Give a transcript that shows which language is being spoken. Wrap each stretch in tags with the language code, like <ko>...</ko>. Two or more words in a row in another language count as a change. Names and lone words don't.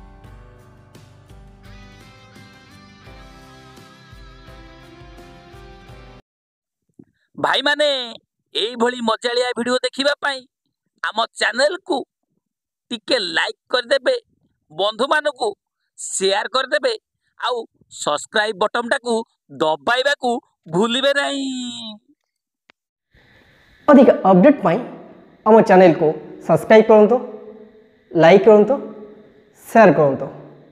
<or>ଭାଇମାନେ, ଏଇଭଳି ମଜାଳିଆ ଭିଡ଼ିଓ ଦେଖିବା ପାଇଁ ଆମ ଚ୍ୟାନେଲକୁ ଟିକେ ଲାଇକ୍ କରିଦେବେ, ବନ୍ଧୁମାନଙ୍କୁ ସେୟାର କରିଦେବେ, ଆଉ ସବସ୍କ୍ରାଇବ୍ ବଟନଟାକୁ ଦବାଇବାକୁ ଭୁଲିବେ ନାହିଁ। ଅଧିକ ଅପଡେଟ ପାଇଁ ଆମ ଚ୍ୟାନେଲ କୁ ସବସ୍କ୍ରାଇବ କରନ୍ତୁ, ଲାଇକ କରନ୍ତୁ, ସେୟାର କରନ୍ତୁ।</or>